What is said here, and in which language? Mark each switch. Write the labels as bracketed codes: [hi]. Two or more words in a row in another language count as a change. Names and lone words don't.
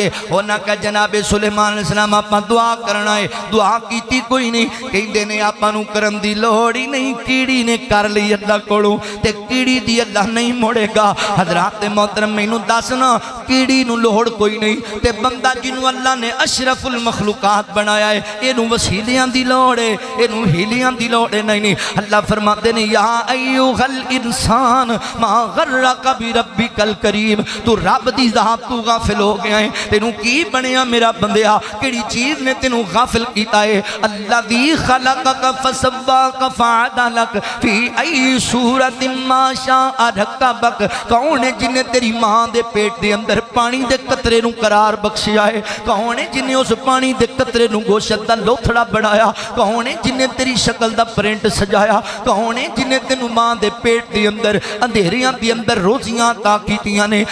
[pa] انہاں کہا جنابے سلیمان علیہ السلام آپاں دعا کرنا ہے، دعا کیتی کوئی نہیں، کہندے نے آپاں نوں کرن دی لوڑ ہی نہیں، کیڑی نے کر لی اللہ کولوں، تے کیڑی دی اللہ نہیں موڑے گا. حضرات محترم مینوں دسنا کیڑی نوں لوڑ کوئی نہیں، تے بندہ جنہوں اللہ نے [ar] أشرف المخلوقات [pa] بنایا ہے اینوں وسیلیاں دی لوڑ ہے، اینوں حیلیاں دی لوڑ ہے. نہیں نہیں، اللہ فرماتے نے [ar] يا أيها الإنسان ما غرك بربك الكريم, [pa] تو رب دی ذات تو غافل ہو گیا ہے، تینوں کی بنیا میرا بندیا، کہڑی چیز نے تینوں غافل کیتا ہے. [ar] الذي خلقك فسواك فعدلك في أي صورة ما شاء ركبك, [pa] کون ہے جنہیں تیری ماں دے پیٹ دے اندر پانی دے قطرے نوں قرار بخشیا ہے، کون ہے جنہیں اس پانی دے قطرے نوں گوشت دا لوتھڑا بنایا، کون ہے جنہیں تیری شکل دا پرنٹ سجایا، کون ہے جنہیں تینوں ماں دے پیٹ دے اندر اندھیریاں دے اندر روزیاں عطا کیتیاں نے.